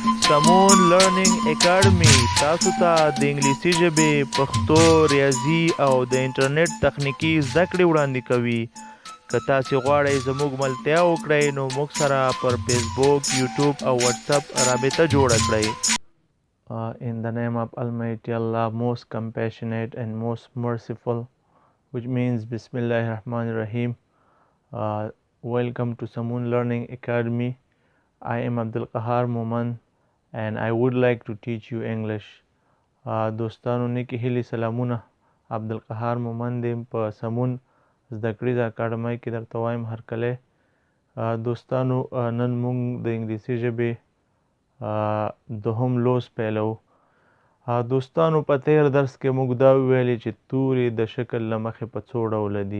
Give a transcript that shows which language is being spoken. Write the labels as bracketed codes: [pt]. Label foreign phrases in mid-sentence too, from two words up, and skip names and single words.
[ps] سمون لرنینګ اکیډمي تاسو ته د انګلیسي ژبې، پښتو، ریاضي او د انټرنیټ تخنیکي زده کړې وړاندې کوي. که تاسې غواړئ زموږ ملتیا وکړئ نو موږ سره پر فیسبوک، یوټیوب او واتساپ رابطه جوړه کړئ. [en] In the name of Almighty Allah, most compassionate and most merciful, which means [ar] بسم الله رحمن رحيم. [en] Welcome to Samoon Learning Academy. I am Abdul Qahar Moman and I would like to teach you English. [ps] دوستانو نیکی هیلی سلامونه. عبدالقهار مومن دیم په سمون زده کړیز اکاډمۍ کې درته وایم هرکلی. دوستانو نن مونږ د انګلیسي ژبې دوهم لوست پیلوو. دوستانو په تیر درس کې موږ دا وویلې چې توري د شکل له مخې په څو ډوله دي.